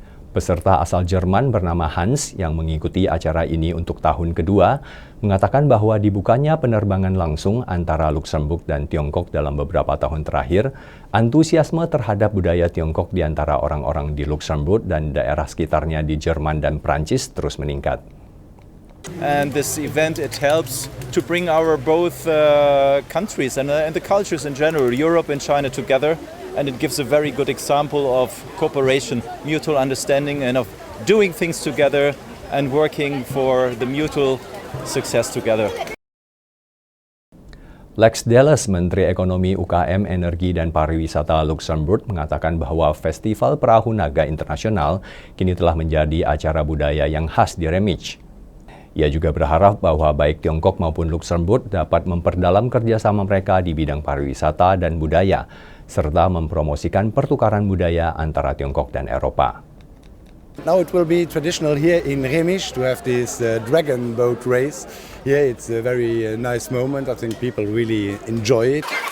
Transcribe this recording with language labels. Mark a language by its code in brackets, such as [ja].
[id] Peserta asal Jerman bernama Hans yang mengikuti acara ini untuk tahun kedua mengatakan bahwa dibukanya penerbangan langsung antara Luxembourg dan Tiongkok dalam beberapa tahun terakhir, antusiasme terhadap budaya Tiongkok di antara orang-orang di Luxembourg dan daerah sekitarnya di Jerman dan Prancis terus meningkat. [en] And this event, it helps to bring our both countries and the cultures in general, Europe and China together, and it gives a very good example of cooperation, mutual understanding, and of doing things together and working for the mutual success together. [id] Lex Delles, Menteri Ekonomi, UKM, Energi, dan Pariwisata Luxembourg, mengatakan bahwa Festival Perahu Naga Internasional kini telah menjadi acara budaya yang khas di Remich. Ia juga berharap bahwa baik Tiongkok maupun Luxembourg dapat memperdalam kerjasama mereka di bidang pariwisata dan budaya, serta mempromosikan pertukaran budaya antara Tiongkok dan Eropa. [en] Now it will be traditional here in Remich to have this dragon boat race. Here it's a very nice moment. I think people really enjoy it.